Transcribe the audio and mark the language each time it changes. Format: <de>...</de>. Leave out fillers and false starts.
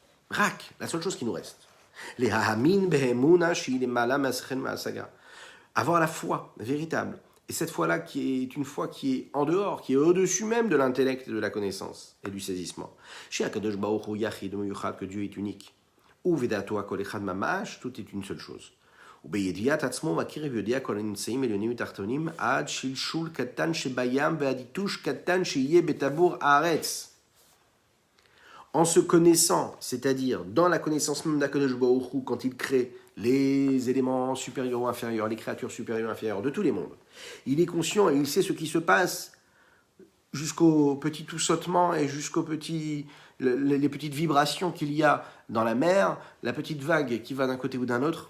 <fr>Rak, la seule chose qui nous reste. Les</fr> <he>hahamin behemuna shi'lemala maschen ma'asaga.</he> <fr>Avoir la foi véritable. Et cette foi-là qui est une foi qui est en dehors, qui est au-dessus même de l'intellect et de la connaissance et du saisissement. Chez Akadosh Baruch Hu Yachid Meyuchad, que Dieu est unique. Ou</fr> <he>Vedato Kol Echad Mamash,</he> <fr>tout est une seule chose.</fr> <he>ובידיעת עצמו מכיר ויודע כל הנמצאים עליונים ותחתונים, עד שלשול קטן שבים ועד יתוש קטן שיהיה בטבור הארץ.</he> <fr>En se connaissant, c'est-à-dire dans la connaissance même d'Akadosh Baruch Hu, quand il crée les éléments supérieurs ou inférieurs, les créatures supérieures et inférieures de tous les mondes, il est conscient et il sait ce qui se passe jusqu'au petit toussotement et jusqu'aux les petites vibrations qu'il y a dans la mer, la petite vague qui va d'un côté ou d'un autre.</fr>